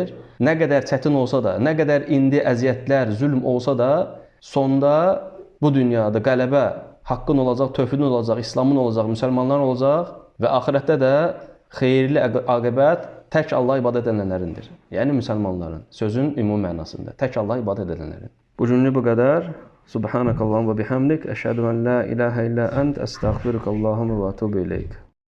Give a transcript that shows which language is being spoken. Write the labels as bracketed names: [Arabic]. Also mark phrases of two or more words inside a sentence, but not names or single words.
[Azerbaijani] Nə qədər çətin olsa da, nə qədər indi əziyyətlər, zülm olsa da, sonda bu dünyada qələbə haqqın olacaq, tövhidin olacaq, İslamın olacaq, müsəlmanların olacaq və axirətdə də xeyirli aqibət tək Allah ibadət edənlərindir. Yəni müsəlmanların, sözün ümumi mənasında. Tək Allah ibadət edənlərin. Bu cümlə bu qədər. [Arabic] سبحانك اللهم وبحمدك أشهد أن لا إله إلا أنت أستغفرك الله وأتوب إليك.